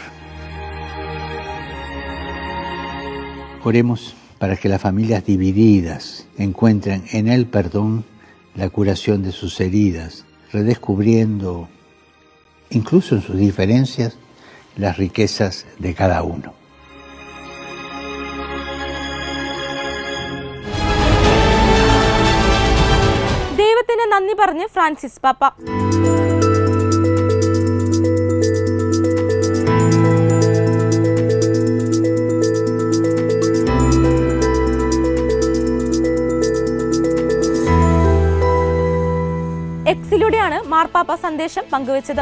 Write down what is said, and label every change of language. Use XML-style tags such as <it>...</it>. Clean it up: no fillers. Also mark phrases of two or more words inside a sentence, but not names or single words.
<es>Oremos para que las familias divididas encuentren en el perdón la curación de sus heridas, redescubriendo, incluso en sus diferencias, las riquezas de cada uno.</es> <ml>ദൈവത്തിന് നന്ദി പറഞ്ഞ് ഫ്രാൻസിസ് പാപ്പ. എക്സിലൂടെയാണ് മാർപ്പാപ്പ സന്ദേശം പങ്കുവച്ചത്.</ml>